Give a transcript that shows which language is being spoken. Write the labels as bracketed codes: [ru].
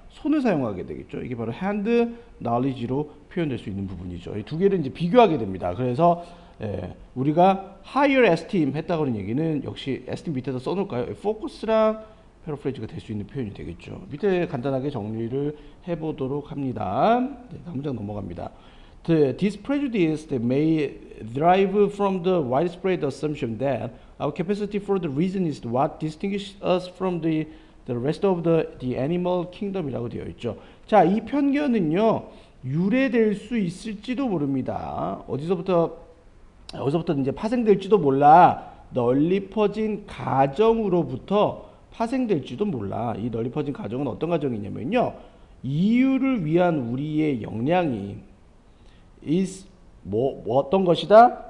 [ko] 손을 사용하게 되겠죠. 이게 바로 hand knowledge로 표현될 수 있는 부분이죠. 이 두 개를 이제 비교하게 됩니다. 그래서 예, 우리가 higher esteem 했다고 하는 얘기는 역시 esteem 밑에다 써놓을까요? focus랑 패러프레이즈가 될 수 있는 표현이 되겠죠. 밑에 간단하게 정리를 해보도록 합니다. 네, 다음 문장 넘어갑니다. [en] This prejudice may derive from the widespread assumption that our capacity for the reason is what distinguishes us from the rest of the animal kingdom [ko] 이라고 되어 있죠. 자, 이 편견은요, 유래될 수 있을지도 모릅니다. 어디서부터 이제 파생될지도 몰라. 널리 퍼진 가정으로부터 파생될지도 몰라. 이 널리 퍼진 가정은 어떤 가정이냐면요, 이유를 위한 우리의 역량이 is 어떤 것이다?